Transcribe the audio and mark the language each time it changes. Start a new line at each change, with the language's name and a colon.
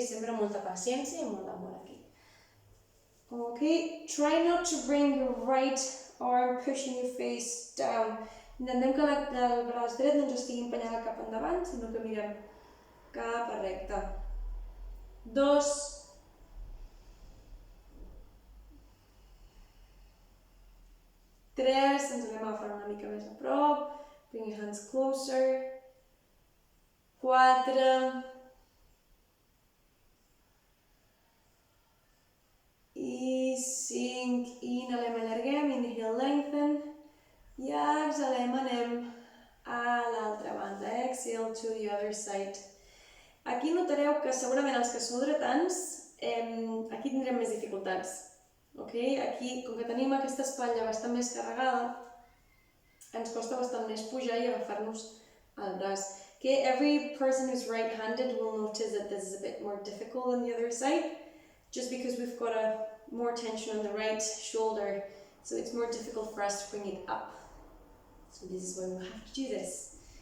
Catalan: Sempre amb molta paciència i molt d'amor aquí.
English: Okay, try not to bring your right arm pushing your face down.
Catalan: Intentem que el braç dret no ens estigui empenyant cap endavant, sinó que mirem cap a recte. 2, 3, ens anem agafant una mica més a prop.
English: Bring your hands closer. 4.
Catalan: I 5. Inhalem, allarguem,
English: inhale, lengthen.
Catalan: I exhalem, anem a l'altra banda.
English: Exhale to the other side.
Catalan: Aquí notareu que segurament els que sou dretans, aquí tindrem més dificultats. Okay? Aquí, com que tenim aquesta espatlla bastant més carregada, ens costa bastant més pujar i agafar-nos al braç.
English: Okay? Every person who's right-handed will notice that this is a bit more difficult than the other side, just because we've got more tension on the right shoulder, so it's more difficult for us to bring it up. So this is why we'll have to do this.